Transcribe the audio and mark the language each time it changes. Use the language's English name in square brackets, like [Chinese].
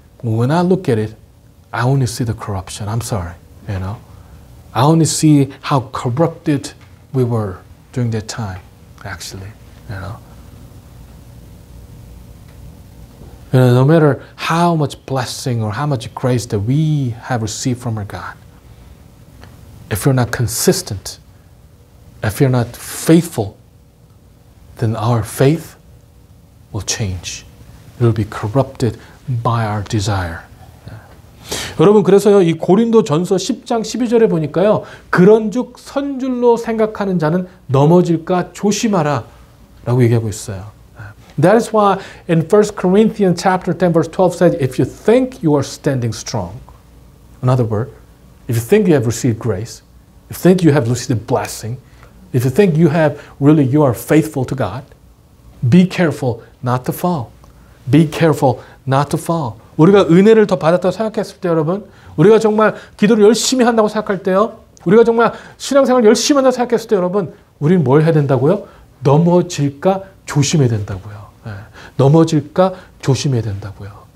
[English] When I look at it, I only see the corruption. I'm sorry, I only see how corrupted we were during that time, actually, no matter how much blessing or how much grace that we have received from our God, if you're not consistent, if you're not faithful, then our faith will change. It will be corrupted by our desire. [Korean] 여러분, 그래서요, 이 고린도 전서 10장 12절에 보니까요, 그런즉 선줄로 생각하는 자는 넘어질까 조심하라 라고 얘기하고 있어요. [English] That is why in 1 Corinthians chapter 10 verse 12 said, if you think you are standing strong, in other words, if you think you have received grace, if you think you have received blessing, if you think you are faithful to God, be careful not to fall. Be careful not to fall. [Korean] 우리가 은혜를 더 받았다고 생각했을 때, 여러분, 우리가 정말 기도를 열심히 한다고 생각할 때요, 우리가 정말 신앙생활을 열심히 한다고 생각했을 때, 여러분, 우리는 뭘 해야 된다고요? 넘어질까 조심해야 된다고요. 넘어질까 조심해야 된다고요.